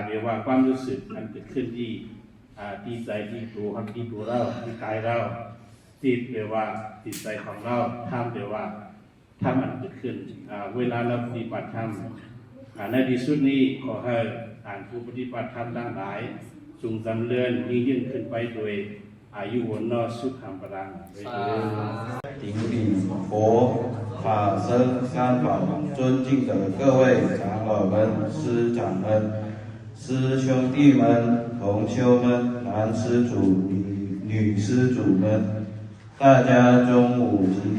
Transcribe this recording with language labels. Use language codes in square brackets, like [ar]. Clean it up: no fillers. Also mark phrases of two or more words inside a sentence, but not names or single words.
[th] แปลว่าความรู้สึกอันเกิดขึ้นที่ใจที่ตัวเราที่กายเราจิตแปลว่าจิตใจของเราธรรมแปลว่าธรรมอันเกิดขึ้นเวลาเราปฏิบัติธรรมในที่สุดนี้ขอให้ท่านผู้ปฏิบัติธรรมทั้งหลายจงจำเริญยิ่งขึ้นไปโดย [pi] อายุวันนอสุขัมปรัง [zh] 顶礼佛法僧三宝，尊敬的各位长老们、师长们、师兄弟们、同修们、男施主、女施主们，大家中午吉祥！